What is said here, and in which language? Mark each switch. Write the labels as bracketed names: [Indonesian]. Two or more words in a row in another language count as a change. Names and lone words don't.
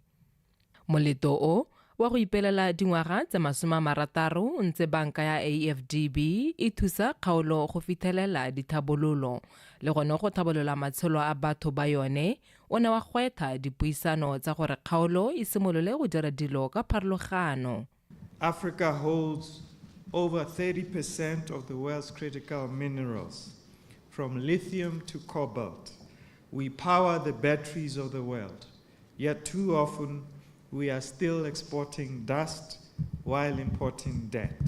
[Tswana] Moleto o wa go ipelela dingwaga tse 60 ntse banka ya AfDB e thusa kgaolo go fitlhelela dithabololo le gone go thabolola matshelo a batho ba yone. O ne wa gwetha dipuisano tsa gore kgaolo e simolole go dira dilo ka pharologano. [English] Africa holds over 30% of the world's critical minerals, from lithium to cobalt. We power the batteries of the world, yet too often we are still exporting dust while importing debt.